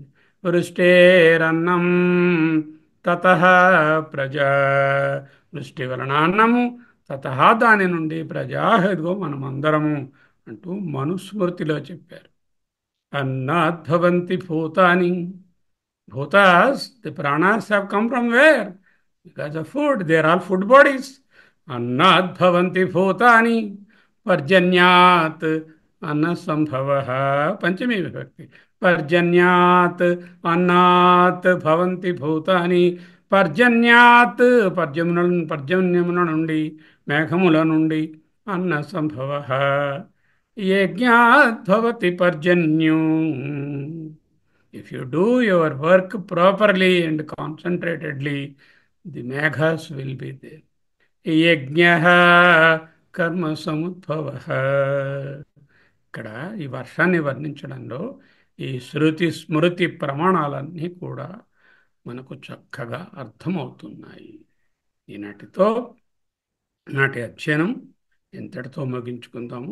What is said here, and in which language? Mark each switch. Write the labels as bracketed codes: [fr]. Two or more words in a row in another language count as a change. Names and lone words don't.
[sa] వృష్టేరన్నం తతః ప్రజా [te] వృష్టి వలన అన్నము తతః దాని నుండి ప్రజా ఇదిగో మనమందరము అంటూ మనుస్మృతిలో చెప్పారు. [sa] అన్నాద్భవంతి భూతాని Bhutas, [en] the pranas have come from where? Because of food. They are all food bodies. [sa] अन्नात् भवन्ति भूतानि पर्जन्यात् अन्नसम्भवः पञ्चमी विभक्ति. पर्जन्यात् अन्नात् भवन्ति भूतानि పర్జన్యాత్ [te] పర్జన్యముల నుండి మేఘముల నుండి [sa] అన్న సంభవ యజ్ఞాద్భవతి పర్జన్యూ. [en] If you do your work properly and concentratedly, the meghas will be there. [sa] यज्ञः कर्म समुद्भवः. [te] ఇక్కడ ఈ వర్షాన్ని వర్ణించడంలో ఈ శృతి స్మృతి ప్రమాణాలన్నీ కూడా మనకు చక్కగా అర్థమవుతున్నాయి. ఈనాటితో నాటి అధ్యయనం ఎంతటితో ముగించుకుందాము.